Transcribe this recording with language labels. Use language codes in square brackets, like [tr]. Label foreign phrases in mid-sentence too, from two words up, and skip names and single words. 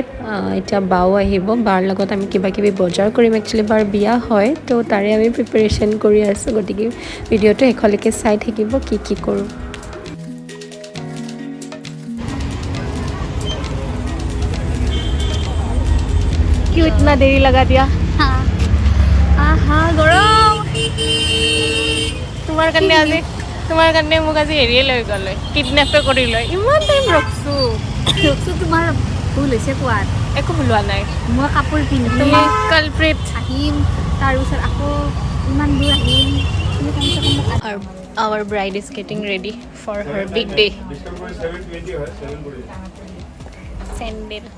[as] এতিয়া বাও আহিব, বাৰ লগত আমি কিবা কিবি বজাৰ কৰিম। একচুৱেলি বাৰ বিয়া হয়, তো তাৰে আমি প্ৰিপেৰেশ্যন কৰি আছোঁ। গতিকে ভিডিঅ'টো শেষলৈকে চাই থাকিব কি কৰোঁ। [hi] क्यों इतना देरी लगा दिया? [as] গৰম। তোমাৰ কাৰণে মোক আজি হেৰিয়ে লৈ গ'লে, কিডনেপে কৰি লৈ। ইমান টাইম ৰখছোঁ। তোমাৰ ভুল হৈছে কোৱাত। একো ভুলোৱা নাই। মই কাপোৰ পিন্ধি তুমি কালপ্ৰিট। আহিম, তাৰপিছত আকৌ ইমান দূৰ আহিম। তুমি কমচে কম মোক [en] Our, our bride is getting ready for her big day. Sandal.